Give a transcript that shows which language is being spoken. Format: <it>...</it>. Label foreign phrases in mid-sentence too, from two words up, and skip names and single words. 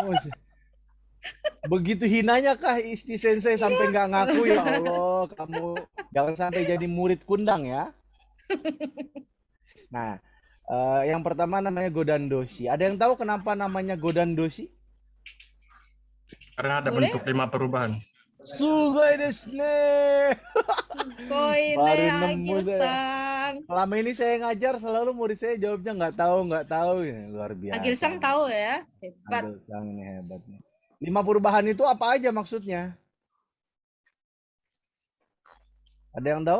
<id>Begitu hinanya kah Isti Sensei sampai nggak ngaku? Ya Allah, kamu jangan sampai jadi murid kundang ya. Nah, yang pertama namanya</id> <ja>五段動詞.</ja> <id>Ada yang tahu kenapa namanya</id> <ja>五段動詞?</ja> <id>Karena ada bentuk 5 perubahan.</id> <ja>すごいですね. Koine</ja> <id>Baru nemu Agil-sang. Selama ini saya ngajar selalu murid saya jawabnya nggak tahu. Ya, luar biasa. Agil-sang tahu ya. Hebat. Agil-sang ini hebatnya. 5 perubahan itu apa aja maksudnya? Ada yang tahu?</id>